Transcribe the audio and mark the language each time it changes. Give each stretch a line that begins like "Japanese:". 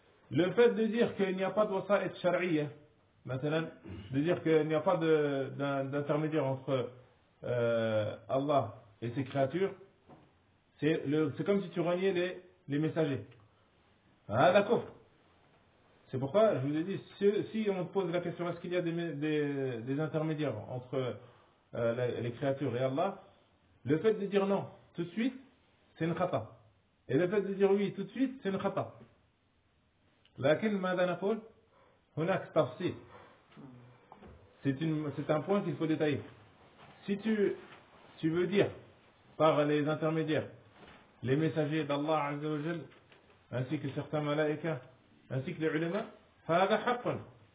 French: Le fait de dire qu'il n'y a pas de wasa'at shar'iyya, maintenant, de dire qu'il n'y a pas d'intermédiaire entre Allah et ses créatures, c'est comme si tu reniais les messagers. Ah, d'accord. C'est pourquoi je vous ai dit, si on te pose la question, est-ce qu'il y a des intermédiaires entre les créatures et Allah, le fait de dire non tout de suite, c'est une khata. Et le fait de dire oui tout de suite, c'est une khata.
Arabic: Lakin ماذا نقول هناك تفصيل.
French: C'est un point qu'il faut détailler. Si tu veux dire par les intermédiaires, les messagers d'Allah Azza wa Jal, ainsi que certains malaïka, ainsi que les ulama,
Arabic: فهذا حق.
French: Dans quel sens